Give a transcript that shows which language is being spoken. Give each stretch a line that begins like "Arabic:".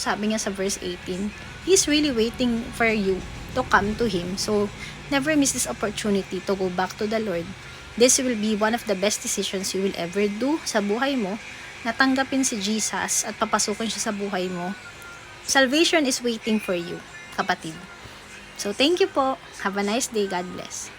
Filipino: Sabi niya sa
English: verse 18. He's really waiting for you to come to Him. So, never miss this opportunity to go back to the Lord. This will be one of the best decisions you will ever do
Filipino: sa buhay mo. Natanggapin si Jesus at papasukin siya sa buhay mo.
English: Salvation is waiting for you, kapatid. So, thank you po. Have a nice day. God bless.